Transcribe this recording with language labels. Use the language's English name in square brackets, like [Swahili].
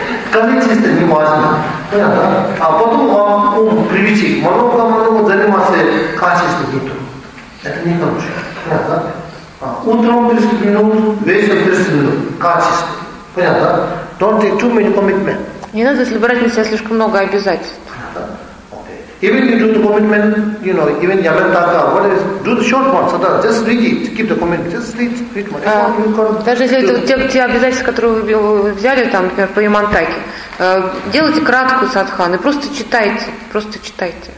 [Russian] Количество не важно. Понятно? А потом вам ум привычек, много-много заниматься качественным утром. Это не хорошо. Понятно? Утром 30 минут, вечером 30 минут. Качество. Понятно? [English] Don't take too many commitments. [Russian] Не надо, если брать на себя слишком много обязательств. [English] Even you do the commitment, you know, even yamantaka, what is, do the short ones, just read it, keep the commitment, just read it, [Russian] Даже если это те обязательства, которые вы взяли, там, например, по ямантаке, делайте краткую садхану, просто читайте.